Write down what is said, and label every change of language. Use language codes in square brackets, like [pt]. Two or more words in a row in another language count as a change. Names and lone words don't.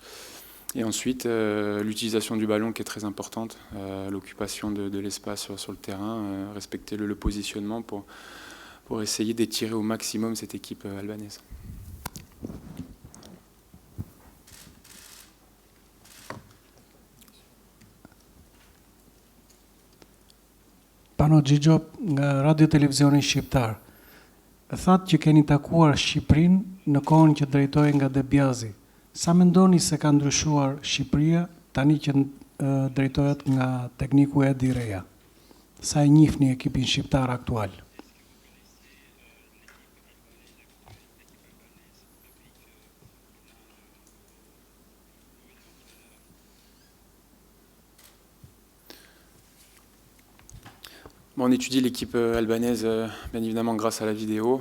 [fr] Et ensuite, l'utilisation du ballon qui est très importante, l'occupation de l'espace sur le terrain, respecter le positionnement pour essayer d'étirer au maximum cette équipe albanaise. [sq] Pano Gjigjo nga Radio Televizioni Shqiptar. Thatë që keni takuar Shqipërinë në kohën që drejtoi nga Debjazi. Sa mendoni se ka ndryshuar Shqipëria tani që drejtohet nga tekniku Edi Reja? Sa e njihni ekipin shqiptar aktual? [fr] On étudie l'équipe albanaise, bien évidemment, grâce à la vidéo.